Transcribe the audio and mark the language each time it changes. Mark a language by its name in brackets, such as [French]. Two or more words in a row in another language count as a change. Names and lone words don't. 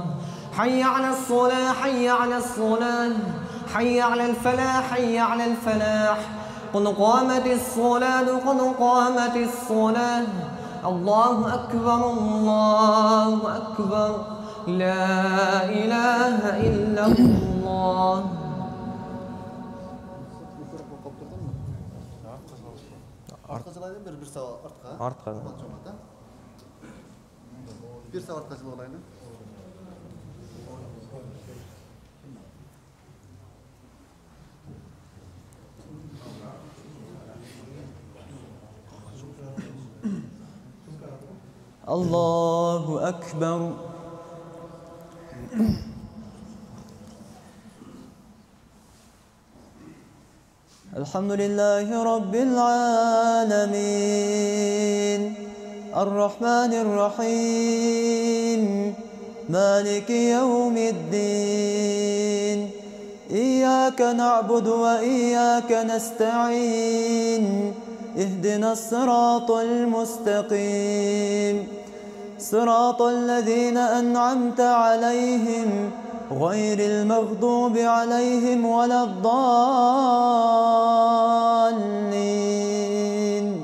[Arabic] حي على الصلاة حي على الصلاة حي على الفلاح حي على الفلاح. قد قامت الصلاة قد قامت الصلاة. الله أكبر الله أكبر لا إله إلا الله. [Crimean Tatar] Artqa jılayın bir sağa artqa. Artqa. Bir sağa artqa jılayın. [Arabic] الله أكبر. الحمد لله رب العالمين. الرحمن الرحيم. مالك يوم الدين. إياك نعبد وإياك نستعين. اهدنا الصراط المستقيم صراط الذين أنعمت عليهم غير المغضوب عليهم ولا الضالين.